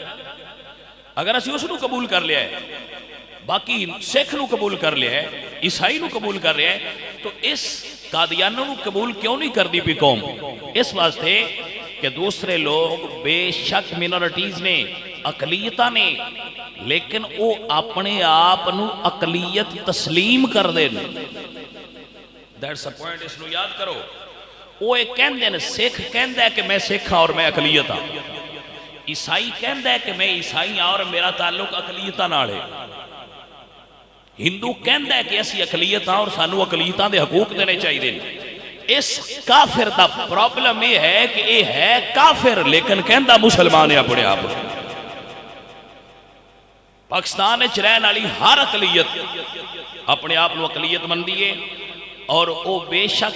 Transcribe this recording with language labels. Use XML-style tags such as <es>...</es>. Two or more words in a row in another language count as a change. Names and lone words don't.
<pa>اگر اسی اس نو قبول کر لیا ہے، باقی سکھ نو قبول کر لیا ہے، عیسائی نو قبول کر لیا ہے، تو اس قادیانوں نو قبول کیوں نہیں کر دی پی قوم؟ اس واسطے کہ دوسرے لوگ بے شک منورٹیز نے، اقلیتاں نے، لیکن وہ اپنے آپ نو اقلیت تسلیم کر دیں۔</pa> <en>That's the point،</en> <pa>اس نو یاد کرو۔ وہ ایک کہندے ہیں، سکھ کہندہ ہے کہ میں سکھ ہاں اور میں اقلیت ہاں، عیسائی کہندہ ہے کہ میں عیسائی ہاں اور میرا تعلق اقلیتاں نال ہے، ہندو کہندہ ہے کہ اسی اقلیت ہاں اور سانو اقلیتاں دے حقوق دینے چاہیے دیں۔ اس کافر دا پرابلم یہ ہے کہ یہ ہے کافر لیکن کہندہ مسلمان ہے اپنے آپ۔ پاکستان وچ رہن والی ہر اقلیت اپنے آپ نو اقلیت مندی ہے، اور وہ بے شک</pa>